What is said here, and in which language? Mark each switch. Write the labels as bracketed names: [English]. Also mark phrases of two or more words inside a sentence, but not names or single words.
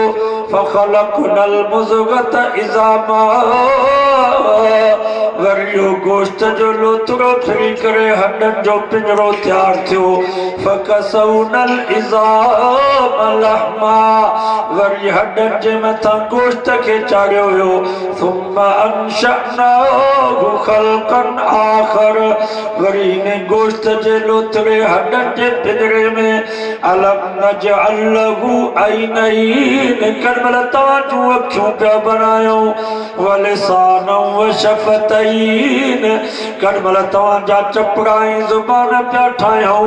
[Arabic] فخلقنا المضغة عظاما, [Sindhi] वरियो गोश्त जो लोथड़ो फिरी करे हड्डन जो पिंजरो तैयार थियो। [Arabic] فكسونا العظام لحما, [Sindhi] वरी हड्डन जे मथां गोश्त खे चाढ़ियो वियो। [Arabic] ثم أنشأناه خلقا آخر, [Sindhi] वरी इन गोश्त जे लोथड़े हड्डन जे पिंजरे में [Arabic] ألم نجعل له عينين, [Sindhi] कॾहिं तव्हां जूं अखियूं पिया बनायूं, [Arabic] ولسانا و شفتين, [Sindhi] कॾहिं तव्हांजा चपड़ा ऐं ज़ुबान पिया ठाहियूं।